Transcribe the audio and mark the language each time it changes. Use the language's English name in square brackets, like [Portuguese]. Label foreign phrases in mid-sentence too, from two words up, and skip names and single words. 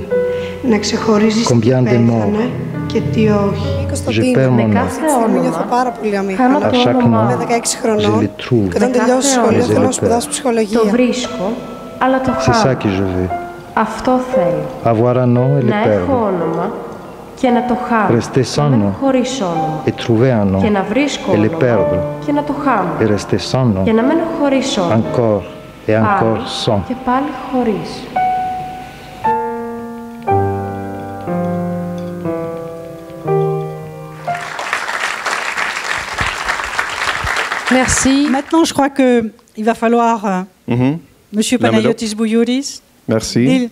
[French] Combien de morts? Je perds mon nom. À chaque nom, je le trouve. Et je le perds. C'est ça que je veux. Avoir un nom et le perdre. [Greek] και να το χάνω, [French] rester sans [Greek] να μένω [French] nom [Greek] χωρίς όνομα [French] et trouver un nom [Greek] και να βρίσκω [French] et le [Greek] όνομα [French] perdre [Greek] και να το χάνω [French] et rester sans nom [Greek] και να μένω χωρίς όνομα [French] encore et encore [Greek] πάλι [French] sans. [Greek] και πάλι χωρίς. [French] Merci. Maintenant, je crois qu'il va falloir, Monsieur Panayotis Bouyoris, merci.